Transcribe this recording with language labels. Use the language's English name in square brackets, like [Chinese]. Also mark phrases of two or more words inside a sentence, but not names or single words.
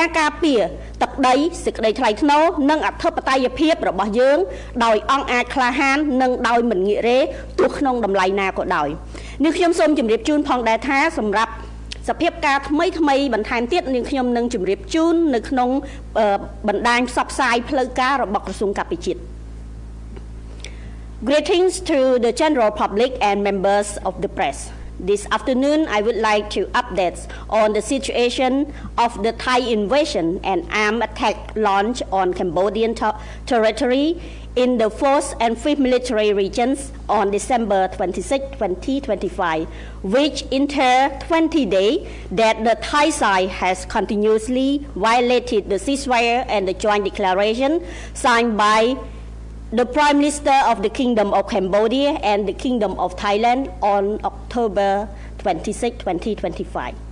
[Khmer] ការពារទឹកដីសេចក្តីថ្លៃថ្នូរនិងអធិបតេយ្យភាពរបស់យើងដោយអង្គអាចក្លាហាននិងដោយមិនងាករេទោះក្នុងតម្លៃណាក៏ដោយនេះខ្ញុំសូមជម្រាបជូនផងដែរថាសម្រាប់សភាពការថ្មីបន្ថែមទៀតនាងខ្ញុំនឹងជម្រាបជូននៅក្នុងបណ្ដាញផ្សព្វផ្សាយផ្លូវការរបស់ក្រសួងកាពិជាតិ [English] Greetings to the general public and members of the press. This afternoon, I would like to update on the situation of the Thai invasion and armed attack launched on Cambodian territory in the 4th and 5th military regions on December 26, 2025, which enter 20 days that the Thai side has continuously violated the ceasefire and the joint declaration signed by the Prime Minister of the Kingdom of Cambodia and the Kingdom of Thailand on October 26, 2025.